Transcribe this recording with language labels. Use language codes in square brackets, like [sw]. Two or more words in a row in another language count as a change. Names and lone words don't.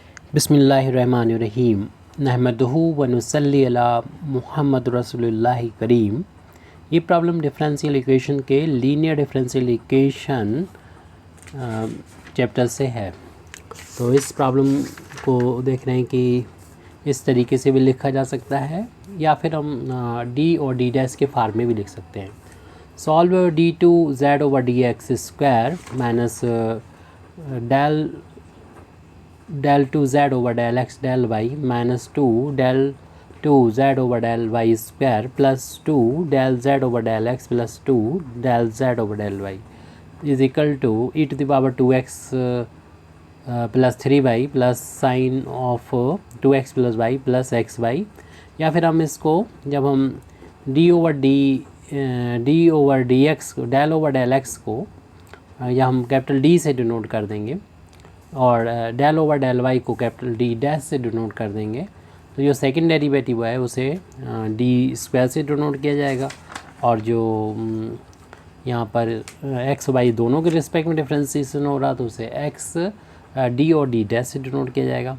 [ar] بسم الله الرحمن الرحيم نحمده و نصلي على محمد رسول الله الكريم. [hi] ये प्रॉब्लम [en] differential equation [hi] के [en] linear differential equation chapter [hi] से है। तो इस प्रॉब्लम को देख रहे हैं कि इस तरीके से भी लिखा जा सकता है या फिर हम डी और [en] D dash [hi] के फार्म में भी लिख सकते हैं। [en] solve d 2 z over d x square minus del 2z over del x del y minus 2 del 2z over del y square plus 2 del z over del x plus 2 del z over del y is equal to e to the power 2x plus 3y plus sin of 2x plus y plus xy। [hi] या फिर हम इसको जब हम [en] d over dx del over del x [hi] को या हम [en] capital D [hi] से डिनोट कर देंगे और [en] del over del y [hi] को [en] capital D dash [hi] से डिनोट कर देंगे। तो जो [en] second derivative [hi] है उसे [en] D square [hi] से डिनोट किया जाएगा और जो यहाँ पर [en] x y [hi] दोनों के रिस्पेक्ट में डिफ्रेंसिएशन हो रहा तो उसे [en] x D [hi] और [en] D dash [hi] से डिनोट किया जाएगा।